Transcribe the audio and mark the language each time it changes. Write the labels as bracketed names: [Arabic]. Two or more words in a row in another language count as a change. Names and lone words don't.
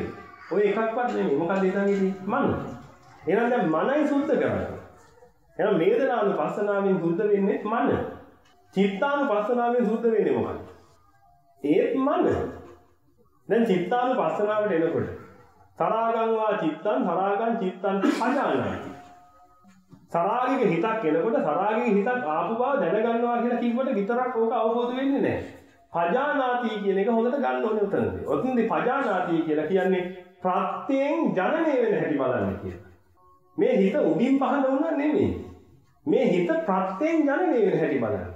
[Sinhala] ඔය එකක්වත් නෙමෙයි. මොකක්ද හිතන් හිටියේ? මන. එහෙනම් දැන් මනයි සුද්ධ කරන්නේ. එහෙනම් වේදනානුපස්සනාවෙන් සුද්ධ වෙන්නේ මන. චිත්තානුපස්සනාවෙන් සුද්ධ වෙන්නේ මොකක්ද? ඒත් මන. දැන් චිත්තානුපස්සනාවට එනකොට [Pali] තරාගං වා චිත්තං තරාගං චිත්තං පජානාති. [Sinhala] තරාගික හිතක් එනකොට තරාගික හිතක් ආපු බව දැනගන්නවා කියලා කිව්වට විතරක් ඕක අවබෝධ වෙන්නේ නැහැ. පජානාති කියන එක හොඳට ගන්න ඕනේ උතනදී. ඔතනදී පජානාති කියලා කියන්නේ ප්‍රත්‍යයෙන් ජනනය වෙන හැටි බලන්න කියලා. මේ හිත උඩින් පහළ වුණා නෙමෙයි. මේ හිත ප්‍රත්‍යයෙන් ජනනය වෙන හැටි බලන්න.